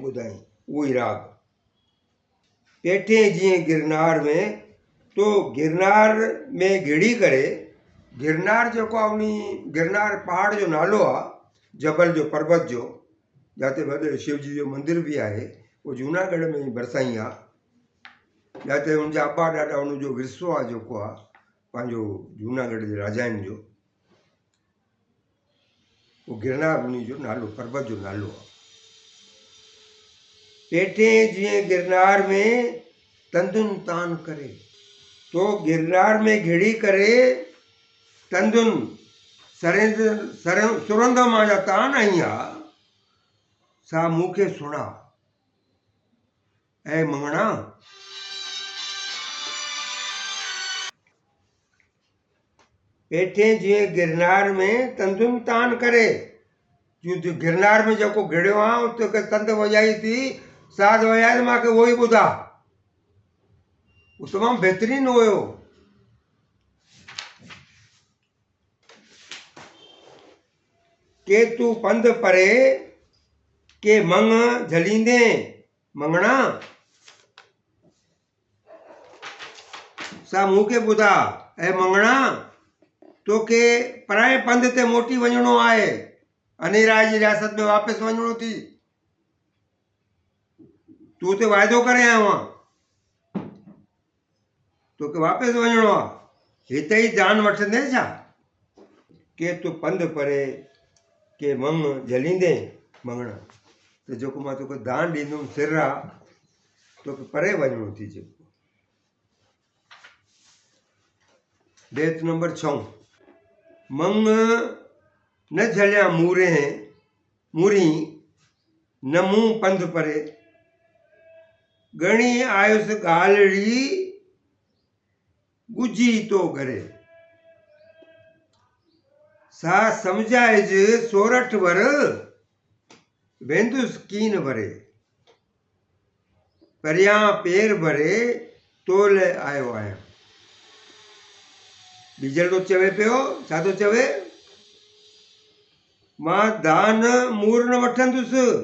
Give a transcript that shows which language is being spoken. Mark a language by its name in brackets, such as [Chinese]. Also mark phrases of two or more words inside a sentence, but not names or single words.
[Sindhi] ॿुधाई उहो ई राग पेठे जीअं गिरनार में तो गिरनार में घिड़ी करे गिरनार जेको आहे उन गिरनार पहाड़ जो नालो आहे जबल जो पर्वत जो जिते वॾे शिव जी जो मंदिर बि आहे उहो जूनागढ़ में ई भरिसां ई आहे जिते हुनजा अबा ॾाॾा हुनजो विरसो आहे जेको आहे पंहिंजो जूनागढ़ जे राजाउनि जो उहो गिरनार उन जो नालो पर्वत जो नालो आहे पेठे जीअं गिरनार में तंदुन तान करे तो गिरनार में घिड़ी करे तंदुन सुरंद मां जा तान आई आहे सा मूंखे सुणा ऐं मंगणा पेठे जीअं गिरनार में तंदुन तान करे जो गिरनार में जेको घिड़ियो आहे उते तंद वॼाई थी साध वॼाए मूंखे उहो ई ॿुधा उहो तमामु बहितरीनु हुयो के तू पंध परे के मंग झलींदे मंगणा सा मूंखे ॿुधा ऐं मंगणा तोखे पराए पंध ते मोटी वञिणो आहे अनिराज जी रियासत में वापसि वञिणो थी तूं उते वाइदो करे आयो आहे तोखे वापसि वञिणो आहे हिते ई जान वठंदे छा के तूं पंध परे के मंग झलींदे मंगणा त जेको मां तोखे दान ॾींदुमि सिर आहे तोखे परे वञिणो थी जेको बेत नंबर 6 मंग न झलिया मूरी न मूं पंध परे घणी आयुसि ॻाल्हिड़ी ॻुझी तो घरे सा सम्झाइज सोरठ वर वेंदुसि कीन भरे परियां पेर भरे तोल आयो आहियां बीजल तो चवे पियो छा थो चवे मां दान मूर न वठंदुसि